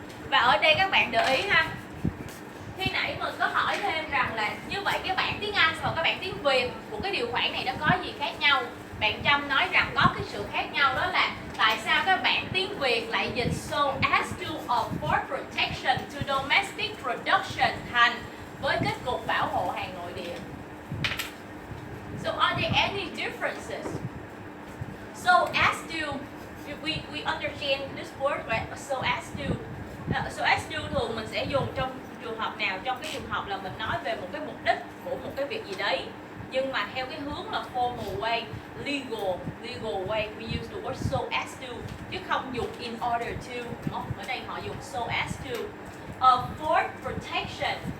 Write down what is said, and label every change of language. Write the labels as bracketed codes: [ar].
[vi] Và ở đây các bạn để ý ha, khi nãy mình có hỏi thêm rằng là như vậy cái bản tiếng Anh và cái bản tiếng Việt của cái điều khoản này nó có gì khác nhau? Bạn Trâm nói rằng có cái sự khác nhau, đó là tại sao các bản tiếng Việt lại dịch [en] so as to afford protection to domestic production [vi] thành với kết cục bảo hộ hàng nội địa. [en] So are there any differences? So as to, we understand this word, right? So as to. [vi] So as to thường mình sẽ dùng trong trường hợp nào? Trong cái trường hợp là mình nói về một cái mục đích của một cái việc gì đấy, nhưng mà theo cái hướng là [en] formal way, legal way, we use the word so as to, [vi] chứ không dùng [en] in order to, [vi] đúng không? Ở đây họ dùng [en] so as to. Afford protection.